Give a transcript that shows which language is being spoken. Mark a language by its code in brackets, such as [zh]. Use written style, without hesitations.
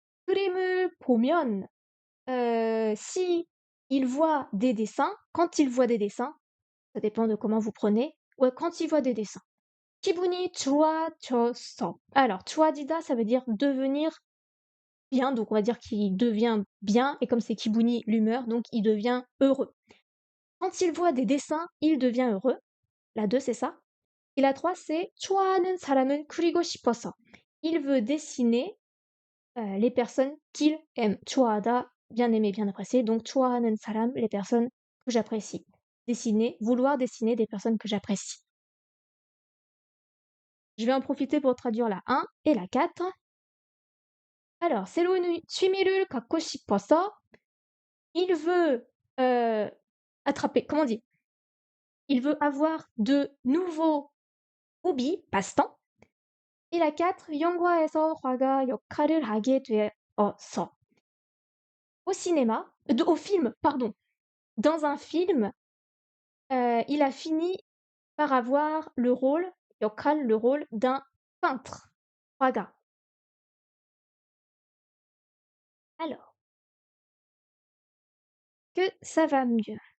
[ko] 그림을 보면 [fr] si il voit des dessins, quand il voit des dessins, ça dépend de comment vous prenez, ouais, quand il voit des dessins. [ko] 기분이 좋아졌어. [fr] Alors, [ko] 좋아지다, [fr] ça veut dire devenir bien, donc on va dire qu'il devient bien, et comme c'est Kibuni, l'humeur, donc il devient heureux. Quand il voit des dessins, il devient heureux. La 2, c'est ça. Et la 3, c'est [ko] 좋아하는 사람은 그리고 싶어서. [fr] Il veut dessiner les personnes qu'il aime. [ko] 좋아하다, [fr] bien aimer, bien apprécier. Donc [ko] 좋아하는 사람, [fr] les personnes que j'apprécie. Dessiner, vouloir dessiner des personnes que j'apprécie. Je vais en profiter pour traduire la 1 et la 4. Alors, [ko] 새로운 취미를 갖고 싶어서, [fr] il veut attraper, comment on dit? Il veut avoir de nouveaux hobbies, passe-temps. Et la 4, [ko] 영화에서 화가 역할을 하게 되어서. [fr] Au cinéma, au film, pardon. Dans un film, il a fini par avoir le rôle, 역할, le rôle d'un peintre. [ko] 화가. [fr] Alors, que ça va mieux.